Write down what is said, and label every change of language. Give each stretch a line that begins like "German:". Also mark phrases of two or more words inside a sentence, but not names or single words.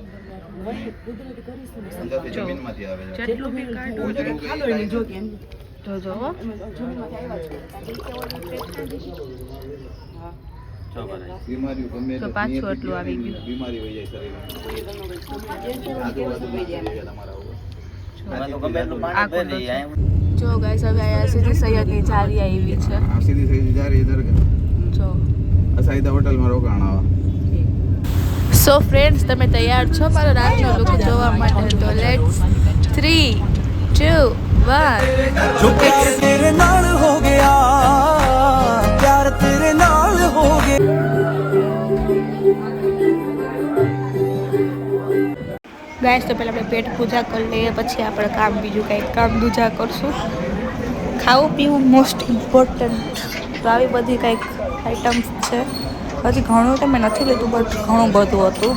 Gujarati: જેટલું બી જોજો તો પાછું એટલું આવી ગયું. જો ગાઈસ હવે આયા સીધી સૈયદની જારી આવી છે. સીધી સૈયદની જારી દરગાહ. જો અસાઈદા હોટલમાં રોકાણા.
English: so friends
Gujarati: તમે તૈયાર છો મારો રાતનો લુક જોવા માટે? તો લેટ્સ 3 2 1
Punjabi: ਜੋ ਪਿਆਰ ਤੇਰੇ ਨਾਲ ਹੋ ਗਿਆ ਪਿਆਰ ਤੇਰੇ ਨਾਲ ਹੋ ਗਿਆ.
Gujarati: ગાઈસ તો પહેલાં આપણે પેટ પૂજા કરી લઈએ પછી આપણે કામ બીજું કંઈક કામ દૂજા કરશું. ખાવું પીવું
English: most important.
Gujarati: તો આવી બધી કંઈક આઈટમ્સ છે. હજી ઘણું તો મેં નથી લીધું બટ ઘણું બધું હતું.